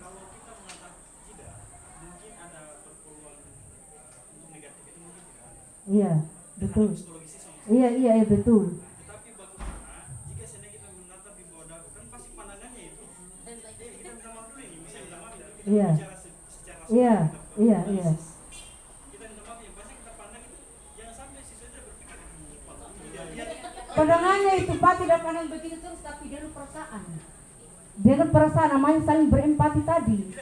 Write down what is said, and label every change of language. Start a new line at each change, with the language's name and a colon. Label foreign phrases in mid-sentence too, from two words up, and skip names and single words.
Indonesian: Iya, betul. Iya, iya, iya, betul. Iya. Iya, iya, iya. Pandangannya itu Pak tidak pandang begitu terus, tapi dengan perasaan. Dengan perasaan namanya saling berempati tadi.